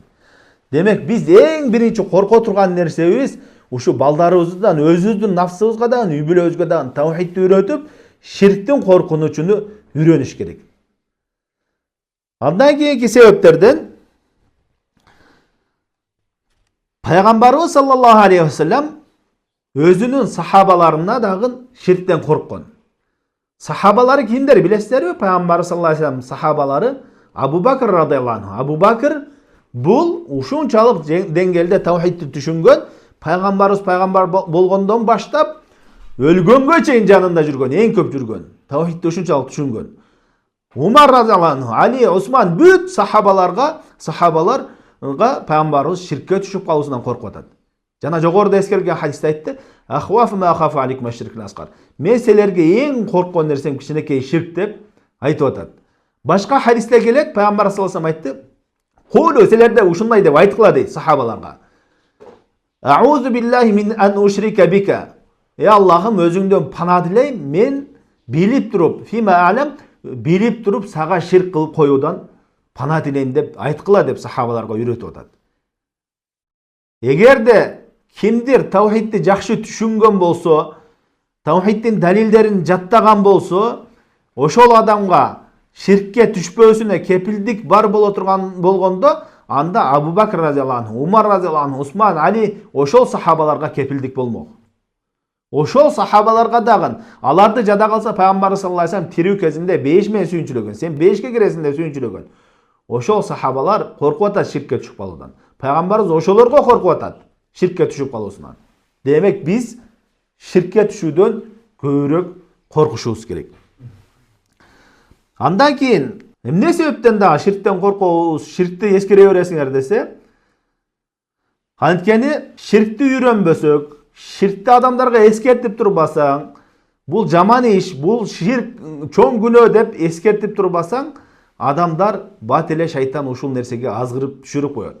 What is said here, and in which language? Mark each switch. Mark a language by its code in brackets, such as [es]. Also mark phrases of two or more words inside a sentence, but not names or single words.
[ky] Демек биз эң биринчи корко турган нерсебиз ушу балдарыбыздан, өзүбүздүн нафсыбызга дагы, үй бүлөбүзгө дагы таухидти үйрөтүп, ширктин коркунучуну үйрөнүш керек. Андан кийинки себептерден пайгамбарыбыз [ar] صلى الله عليه وسلم [ky] өзүнүн сахабаларына дагы ширктен корккон. Сахабалары кимдер билесиздерби? Пайгамбар [ar] صلى الله عليه وسلم [ky] сахабалары Абу Бакр [ar] رضي الله عنه. [ky] Абу Бакр бул ушунчалык деңгээлде таухидти түшүнгөн, пайгамбарыбыз пайгамбар болгондон баштап өлгөнгө чейин жанында жүргөн, эң көп жүргөн. Таухидти ушунчалык түшүнгөн. Умар [ar] رضي الله عنه, [ky] Али, Осман бүт сахабаларга пайгамбарыбыз ширкке түшүп калуусунан коркуп атат. Жана жогоруда эскерилген хадисте айтты: [ar] "أخوف ما أخاف عليكم الشرك الأصغر." [ky] Мен силерге эң корккон нерсем кичинекей ширк деп айтып атат. Башка хадисте келет, пайгамбар [ar] صلى الله عليه وسلم [ky] айтты: "Кулу, силерде ушундай деп айткыла" дейт сахабаларга. [ar] "أعوذ بالله من أن أشرك بك." [ky] Аллахым, өзүңдөн пана дилейм, мен билип туруп, [ar] فيما أعلم, [ky] билип туруп сага ширк кылып коюудан пана дилейм деп айткыла деп сахабаларга үйрөтүп атат. Эгерде кимдир таухидти жакшы түшүнгөн болсо, таухидтин далилдерин жаттаган болсо, ошол адамга ширкке түшпөөсүнө кепилдик бар боло турган болгондо, анда Абу Бакр [ar] رضي الله عنه, [ky] Умар [ar] رضي الله عنه, [ky] Осман, Али ошол сахабаларга кепилдик болмок. Ошол сахабаларга дагы аларды жада калса, пайгамбар [ar] صلى الله عليه وسلم [ky] тирүү кезинде бейиш менен сүйүнчүлөгөн. Сен бейишке киресиң деп сүйүнчүлөгөн. Ошол сахабалар коркуп атат ширкке түшүп калуудан. Пайгамбарыбыз ошолорго коркуп атат ширкке түшүп калуусунан. Демек биз ширкке түшүүдөн көбүрөөк коркушубуз керек. Андан кийин эмне себептен дагы ширктен коркобуз, ширкти эскере бересиңер десе, анткени ширкти үйрөнбөсөк, ширкти адамдарга эскертип турбасаң, бул жаман иш, бул ширк чоң күнөө деп эскертип турбасаң, адамдар бат эле шайтан ушул нерсеге азгырып түшүрүп коет.